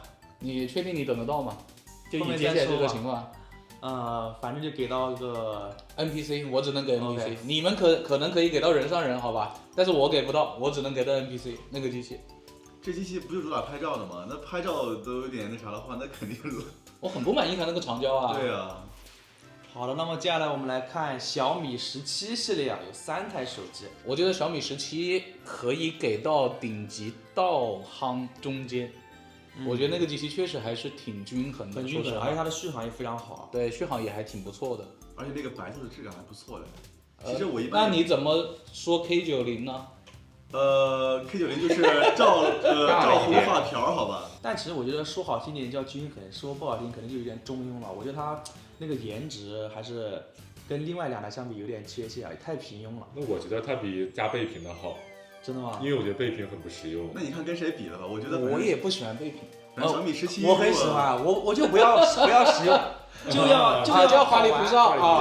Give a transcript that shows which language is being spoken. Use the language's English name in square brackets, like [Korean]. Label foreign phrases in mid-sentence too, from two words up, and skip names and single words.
[Chinese] 你確定你等得到嗎？就以接下來這個情況。反正就給到個 NPC， 我只能給 NPC， 你們可能可以給到人上人，好吧，但是我給不到，我只能給到 NPC 那個機器。這機器不就主打拍照的嗎？那拍照都有點那啥的話，那肯定我很不滿意它那個長焦啊。對啊。好的，那麼接下來我們來看小米17系列啊，有3台手機。我覺得小米17可以給到頂級到夯中間。我覺得那個機器確實還是挺均衡的，很均衡，而且它的續航也非常好。對，續航也還挺不錯的，而且那個白色的質感還不錯的。其實我一般。那你怎麼說 K90 呢？K90就是照紅髮條，好吧。但其實我覺得說好聽點叫均衡，說不好聽可能就有點中庸了。我覺得它那個顏值還是跟另外2台相比有點缺陷啊，太平庸了。那我覺得它比加倍屏的好。真的嗎？因為我覺得倍屏很不實用。那你看跟誰比了吧？我覺得我也不喜歡倍屏。小米17，我很喜歡，我就不要實用，就要花裡胡哨啊！